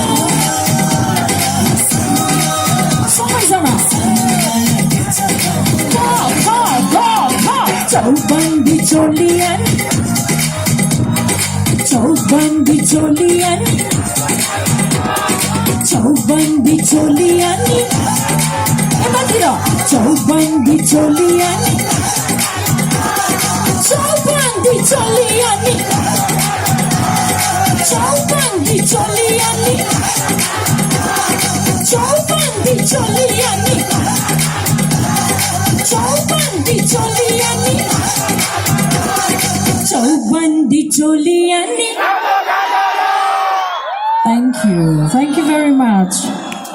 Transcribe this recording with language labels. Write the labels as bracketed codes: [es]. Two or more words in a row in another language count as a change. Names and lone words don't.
[ne] सबैजना चौबन्दी चोलियन चौबन्दी चोलियन चौबन्दी चोलियन यतातिर चौबन्दी चोलियन चौबन्दी चोलियन चौबन्दी चोलियन चौबन्दी चोलियन चौबन्दी चोलियन चौबन्दी चोलियन [en] Thank you very much.